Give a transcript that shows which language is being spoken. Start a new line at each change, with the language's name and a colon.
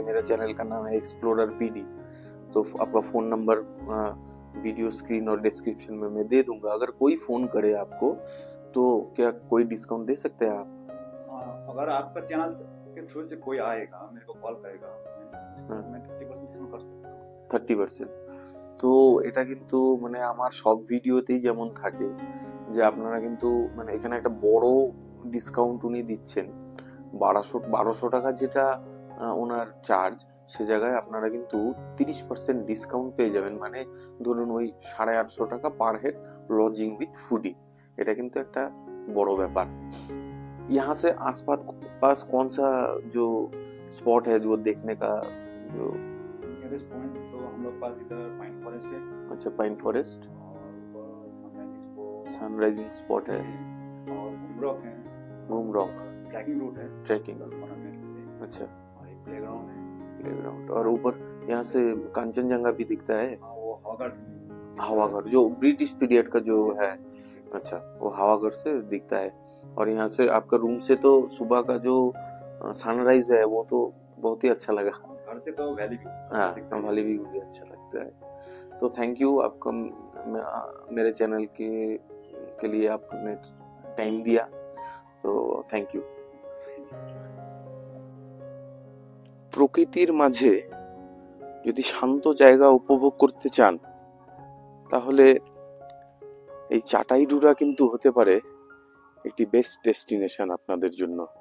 Hindi: मेरा चैनल का नाम है एक्सप्लोरर पीडी। तो आपका फ़ोन नंबर वीडियो स्क्रीन और डिस्क्रिप्शन में मैं दे दूंगा। अगर कोई फ़ोन करे आपको तो क्या कोई डिस्काउंट दे सकते हैं आप? अगर आपका चैनल के थ्रू से कोई आएगा, मेरे को कॉल करेगा, मैं 30% डिस्काउंट कर सकता हूँ। 30%।
Bangla: তো এটা কিন্তু মানে আমার সব ভিডিওতেই যেমন থাকে যে আপনারা কিন্তু মানে এখানে একটা বড় ডিসকাউন্ট উনি দিচ্ছেন। 1200 টাকা যেটা ওনার চার্জ, সে জায়গায় আপনারা কিন্তু 30% डिस्काउंट পেয়ে যাবেন। মানে ধরুন ওই 850 টাকা per head, lodging with fooding. এটা কিন্তু একটা বড় ব্যাপার।
Hindi: यहाँ से आसपास कौन सा जो स्पॉट है जो देखने का? जो नियरेस्ट पॉइंट तो हम लोग पास इधर पाइन फॉरेस्ट है। अच्छा, पाइन फॉरेस्ट, और सनराइजिंग स्पॉट है, और घूम रॉक है, घूम रॉक, ट्रैकिंग रूट है, ट्रैकिंग। 10-15 मिनट के लिए। अच्छा, और एक प्लेग्राउंड है, प्लेग्राउंड। और ऊपर यहाँ से कांचनजंगा भी दिखता है। हाँ, वो हवागढ़ से हवागढ़ जो ब्रिटिश पीरियड का जो है, अच्छा, वो हवागढ़ से दिखता है। और यहाँ से आपका रूम से तो सुबह का जो सनराइज है वो तो बहुत ही अच्छा लगा। घर से तो वैली व्यू, हाँ, वैली व्यू भी अच्छा लगता है। तो थैंक यू आपका मेरे चैनल के लिए आपने टाइम दिया, तो थैंक यू।
Bangla: প্রকৃতির মাঝে যদি শান্ত জায়গা উপভোগ করতে চান, তাহলে এই চাটাইডুরা কিন্তু হতে পারে একটি বেস্ট ডেস্টিনেশন আপনাদের জন্য।